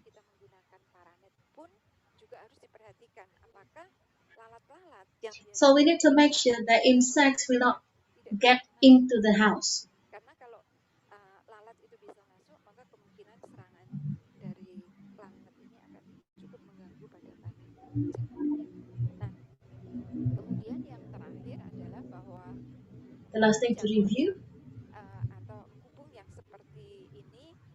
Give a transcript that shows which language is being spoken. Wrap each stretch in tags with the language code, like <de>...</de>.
<id>kita menggunakan paranet pun juga harus diperhatikan apakah lalat-lalat yang</id> <en>So we need to make sure that insects will not get into the house.</en> <id>Karena kalau lalat itu bisa masuk, maka kemungkinan serangan dari lalat ini akan cukup mengganggu pada tani jamurnya. Nah, kemudian yang terakhir adalah bahwa</id> <en>the last thing to review</en> <id>atau kubung yang seperti ini</id>